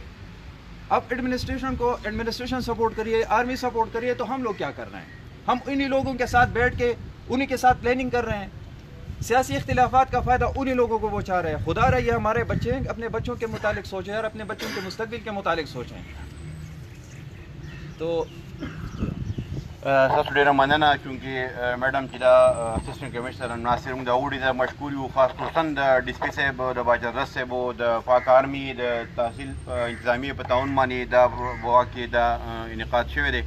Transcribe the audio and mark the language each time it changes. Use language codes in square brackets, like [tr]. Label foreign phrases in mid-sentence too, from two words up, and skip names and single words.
[ur] اب [en] administration support [ur] کریے، [en] army support [ur] کریے، تو ہم لوگ کیا کر رہے ہیں؟ ہم انہی لوگوں کے ساتھ بیٹھ کے انہی کے ساتھ پلاننگ کر رہے ہیں. سیاسی اختلافات کا فائدہ انہی لوگوں کو وہ چاہ رہے ہیں. خدا رہا یہ ہمارے بچے اپنے بچوں کے متعلق سوچیں اور اپنے بچوں کے مستقبل کے متعلق سوچیں. تو [ps] تاسو ډیره مننه چونکې میډم چې دا [en] assistant commissioner [ps] ناصر موږ دا وړي دا مشکور یو، خاص خصوصا د ډي سي پي صاحب، د باجرس صاحب، د پاک آرمي، د تحصیل انتظامیه په تعاون باندې دا واقع دا انعقاد شوی دی.